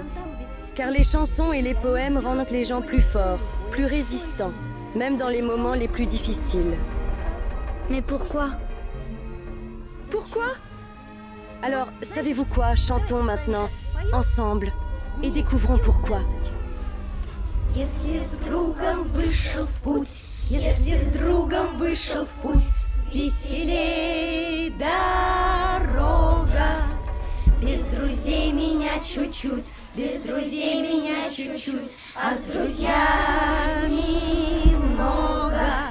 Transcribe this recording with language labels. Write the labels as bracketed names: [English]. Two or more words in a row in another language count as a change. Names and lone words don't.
[French] Car les chansons et les poèmes rendent les gens plus forts, plus résistants, même dans les moments les plus difficiles. Mais pourquoi? Pourquoi? Alors, savez-vous quoi? Chantons maintenant, ensemble, et découvrons pourquoi. [Russian] Если с другом вышел в путь, если с другом вышел в путь, веселей дорога. Без друзей меня чуть-чуть, без друзей меня чуть-чуть, а с друзьями много.